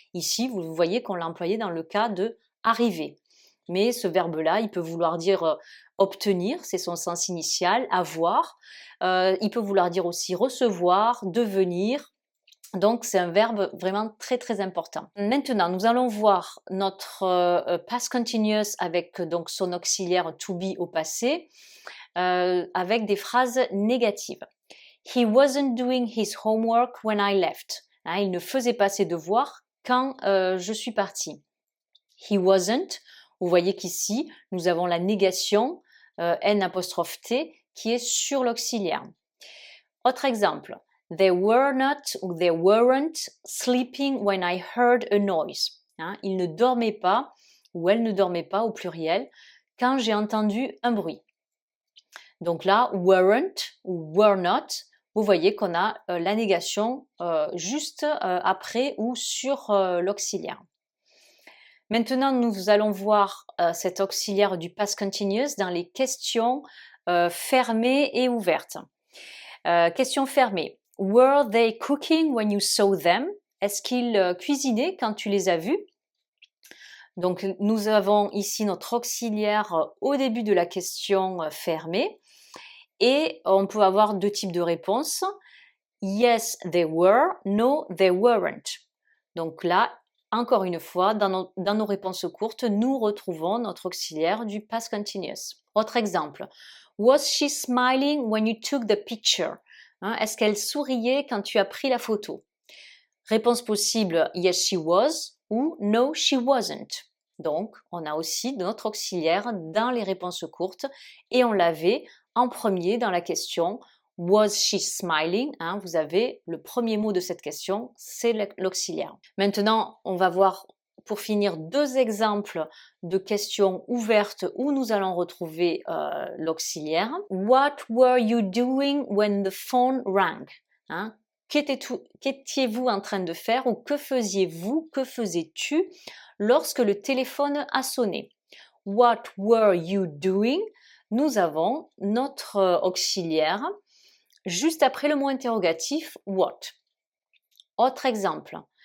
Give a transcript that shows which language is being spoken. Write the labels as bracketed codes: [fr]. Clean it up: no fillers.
[fr] Ici vous voyez qu'on l'a employé dans le cas de arriver, mais ce verbe là il peut vouloir dire obtenir, c'est son sens initial, avoir, il peut vouloir dire aussi recevoir, devenir. Donc, c'est un verbe vraiment très très important. Maintenant, nous allons voir notre past continuous avec donc son auxiliaire to be au passé, avec des phrases négatives. [en] He wasn't doing his homework when I left. [fr] Il ne faisait pas ses devoirs quand je suis partie. [en] He wasn't. [fr] Vous voyez qu'ici, nous avons la négation N''T qui est sur l'auxiliaire. Autre exemple. [en] They were not ou they weren't sleeping when I heard a noise. [fr] Hein, ils ne dormaient pas ou elles ne dormaient pas au pluriel quand j'ai entendu un bruit. Donc là, weren't ou were not, vous voyez qu'on a la négation juste après ou sur l'auxiliaire. Maintenant, nous allons voir cet auxiliaire du past continuous dans les questions fermées et ouvertes. Question fermée. [en] Were they cooking when you saw them? [fr] Est-ce qu'ils cuisinaient quand tu les as vus? Donc, nous avons ici notre auxiliaire au début de la question fermée. Et on peut avoir deux types de réponses. [en] Yes, they were. No, they weren't. [fr] Donc là, encore une fois, dans nos réponses courtes, nous retrouvons notre auxiliaire du past continuous. Autre exemple. [en] Was she smiling when you took the picture? [fr] Hein, est-ce qu'elle souriait quand tu as pris la photo? Réponse possible, [en] yes she was [fr] ou [en] no she wasn't. [fr] Donc, on a aussi notre auxiliaire dans les réponses courtes et on l'avait en premier dans la question [en] was she smiling? [fr] Hein, vous avez le premier mot de cette question, c'est l'auxiliaire. Maintenant, on va voir pour finir deux exemples de questions ouvertes où nous allons retrouver l'auxiliaire. [en] What were you doing when the phone rang? [fr] Hein, qu'étiez-vous en train de faire ou que faisiez-vous, que faisais-tu lorsque le téléphone a sonné? [en] What were you doing? [fr] Nous avons notre auxiliaire juste après le mot interrogatif what. Autre exemple.